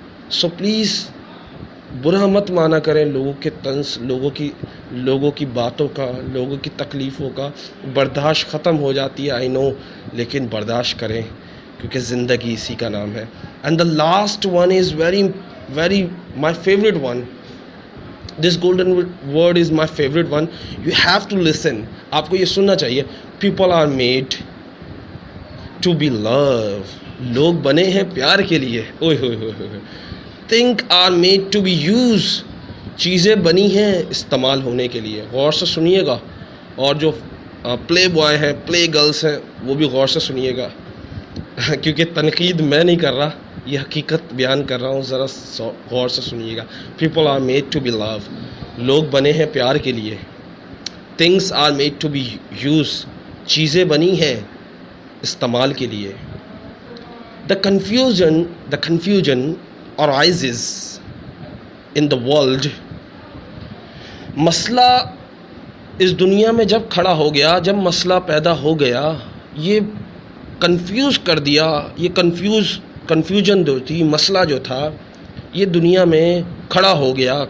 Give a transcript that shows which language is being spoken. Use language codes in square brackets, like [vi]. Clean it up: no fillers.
[ur] So please برا مت مانا کریں لوگوں کے طنز, لوگوں کی باتوں کا, لوگوں کی تکلیفوں کا. برداشت ختم ہو جاتی ہے, [en] I know, [ur] لیکن برداشت کریں کیونکہ زندگی اسی کا نام ہے. [en] And the last one is very my favorite one. This golden word is my favorite one. You have to listen. [ur] آپ کو یہ سننا چاہیے. [en] People are made to be loved. [ur] لوگ بنے ہیں پیار کے لیے. اوئے ہوئے ہوئے ہوئے. [en] Things are made to be used. [ur] چیزیں بنی ہیں استعمال ہونے کے لیے. غور سے سنیے گا. اور جو پلے بوائے ہیں, پلے گرلس ہیں, وہ بھی غور سے سنیے گا کیونکہ تنقید میں نہیں کر رہا, یہ حقیقت بیان کر رہا ہوں, ذرا غور سے سنیے گا. [en] People are made to be love. [ur] لوگ بنے ہیں پیار کے لیے. [en] Things are made to be use. [ur] چیزیں بنی ہیں استعمال کے لیے. [en] The confusion arises in the world. [ur] مسئلہ اس دنیا میں جب کھڑا ہو گیا, جب مسئلہ پیدا ہو گیا, یہ کنفیوز کر دیا. یہ کنفیوژن جو تھی, مسئلہ جو تھا, یہ دنیا میں کھڑا ہو گیا.